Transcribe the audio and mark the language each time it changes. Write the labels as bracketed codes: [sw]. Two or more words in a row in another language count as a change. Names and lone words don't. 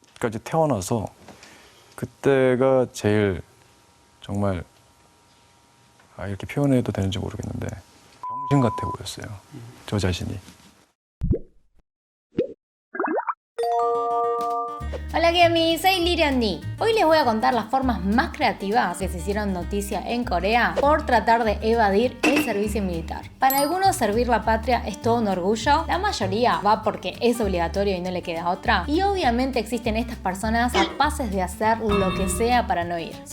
[ko] 아직까지 태어나서 그때가 제일 정말 이렇게 표현해도 되는지 모르겠는데 병신 같아 보였어요. 저 자신이. [es] Hola Gemi, soy Lirian Ni. Hoy les voy a contar las formas más creativas que se hicieron noticia en Corea por tratar de evadir el servicio militar. Para algunos servir la patria es todo un orgullo, la mayoría va porque es obligatorio y no le queda otra, y obviamente existen estas personas capaces de hacer lo que sea para no ir.